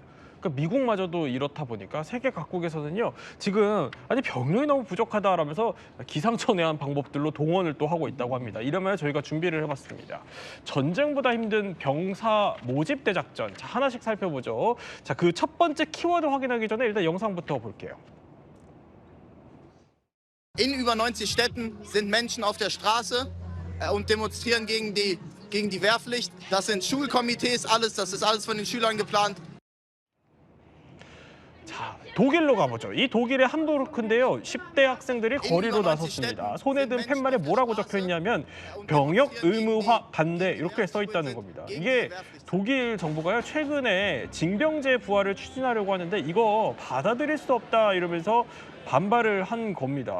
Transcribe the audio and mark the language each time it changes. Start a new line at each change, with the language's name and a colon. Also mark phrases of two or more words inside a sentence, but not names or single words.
Korean: 그러니까 미국마저도 이렇다 보니까 세계 각국에서는요 지금 아니 병력이 너무 부족하다라면서 기상천외한 방법들로 동원을 또 하고 있다고 합니다. 이러면 저희가 준비를 해봤습니다. 전쟁보다 힘든 병사 모집 대작전. 자, 하나씩 살펴보죠. 자, 그 첫 번째 키워드 확인하기 전에 일단 영상부터 볼게요.
German: In über 90 Städten sind Menschen auf der Straße und demonstrieren gegen die Wehrpflicht. Das sind Schulkomitees, alles, das ist alles von den Schülern geplant.
Korean: 자, 독일로 가보죠. 이 독일의 함부르크인데요. 10대 학생들이 거리로 나섰습니다. 손에 든 팻말에 뭐라고 적혀 있냐면 병역 의무화 반대 이렇게 써 있다는 겁니다. 이게 독일 정부가요 최근에 징병제 부활을 추진하려고 하는데 이거 받아들일 수 없다 이러면서 반발을 한 겁니다.